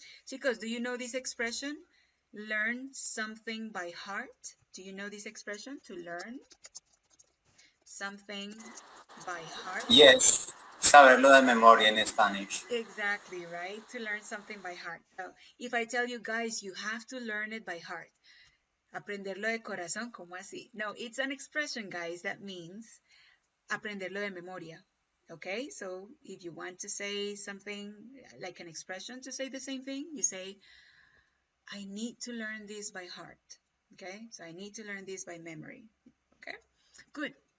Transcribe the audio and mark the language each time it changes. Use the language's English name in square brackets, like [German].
[English] Chicos, do you know this expression? Learn something by heart. Do you know this expression? To learn something by heart? Yes, [Spanish] saberlo de memoria en Spanish. [English] Exactly, right? To learn something by heart. So if I tell you guys, you have to learn it by heart. [Spanish] Aprenderlo de corazón, ¿cómo así? [English] No, it's an expression, guys, that means [Spanish] aprenderlo de memoria. [English] Okay, so if you want to say something like an expression to say the same thing, you say, I need to learn this by heart. Okay, so I need to learn this by memory. Okay, good.